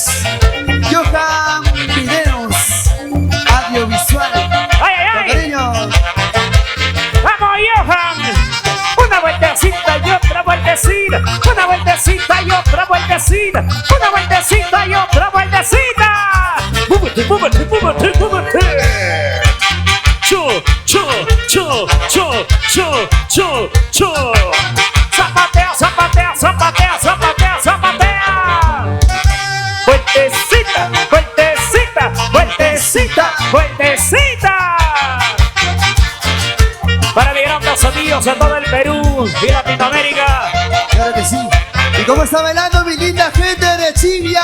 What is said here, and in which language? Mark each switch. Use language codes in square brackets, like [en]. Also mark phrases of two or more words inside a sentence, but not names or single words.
[es] Johan Videos Audiovisual. ¡Ay, ay, Con ay! cariño. ¡Vamos, Johan! Una vueltecita y otra vueltecita. Una vueltecita y otra vueltecita. Una vueltecita y otra vueltecita. ¡Múvete, múvete, múvete, múvete! ¡Cho, cho, cho, cho, cho, cho, cho! ¡Zapatea, zapatea, zapatea, zapatea, zapatea! ¡Vueltecita, vueltecita, vueltecita, vueltecita! Para mi grandes amigos de todo el Perú y Latinoamérica. Claro que sí. ¿Y cómo está bailando mi linda gente de Chivia?